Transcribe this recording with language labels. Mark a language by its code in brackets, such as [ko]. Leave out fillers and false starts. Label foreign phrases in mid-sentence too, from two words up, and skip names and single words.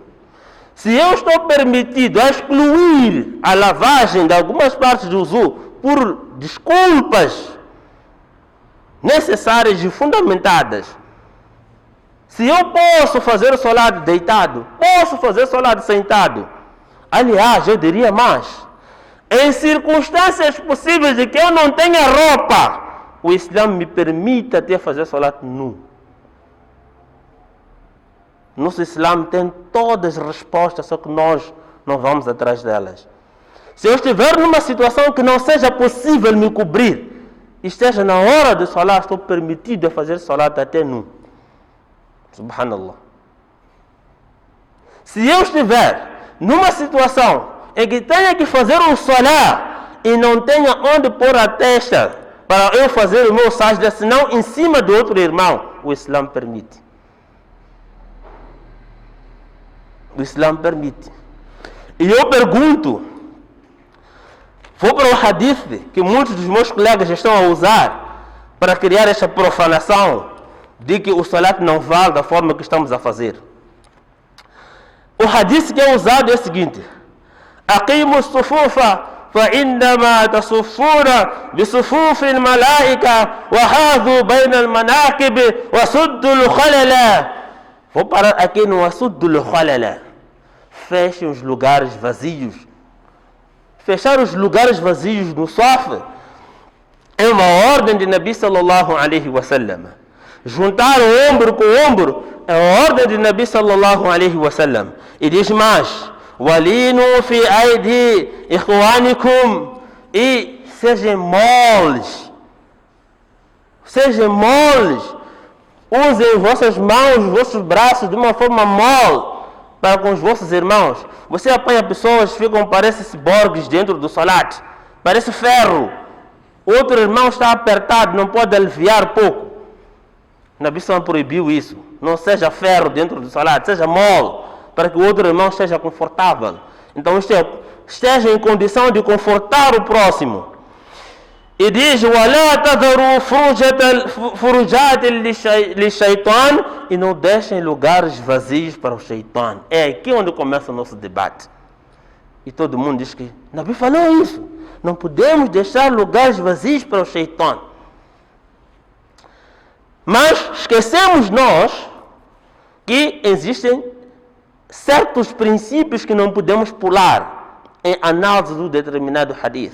[pt] Se eu estou permitido a excluir a lavagem de algumas partes do wuzu por desculpas necessárias e fundamentadas, se eu posso fazer o Salah deitado, posso fazer o Salah sentado, aliás, eu diria mais, em circunstâncias possíveis de que eu não tenha roupa, o Islã me permite até fazer Salah nu. Nosso Islã tem todas as respostas, só que nós não vamos atrás delas. Se eu estiver numa situação que não seja possível me cobrir, esteja na hora de Salah, estou permitido a fazer Salah até nu. Subhanallah. Se eu estiver numa situação em que tenha que fazer um Salah e não tenha onde pôr a testa para eu fazer o meu sajda, senão em cima do outro irmão, o Islã permite. O Islã permite. E eu pergunto, vou para o hadith que muitos dos meus colegas estão a usar para criar esta profanação de que o salat não vale da forma que estamos a fazer. O hadith que é usado é o seguinte: [ar] أقيموا الصفوف فإنما تصفون بصفوف الملائكة وحاذوا بين المناكب وسدوا الخلل. [pt] Vou parar aqui no assunto do khalala. Fechem os lugares vazios. Fechar os lugares vazios no sofá é uma ordem de Nabi [ar] صلى الله عليه وسلم. [pt] Juntar o ombro com o ombro é a ordem de Nabi [ar] صلى الله عليه وسلم. [pt] E diz mais: [ar] ولينوا في أيدي إخوانكم, [pt] e sejam moles. Sejam moles. Usem vossas mãos, vossos braços de uma forma mole para com os vossos irmãos. Você apanha pessoas que ficam, parecem ciborgues dentro do salat, parece ferro. Outro irmão está apertado, não pode aliviar pouco. Nabi Sallallahu proibiu isso. Não seja ferro dentro do salat, seja mole, para que o outro irmão esteja confortável. Então esteja em condição de confortar o próximo. E diz: [ar] وَلَا تَذَرُوا فُرُجَاتٍ لِلشَّيْطَانِ, [pt] e não deixem lugares vazios para o Shaitan. É aqui onde começa o nosso debate. E todo mundo diz que Nabi falou isso. Não podemos deixar lugares vazios para o Shaitan. Mas esquecemos nós que existem certos princípios que não podemos pular em análise do determinado hadith.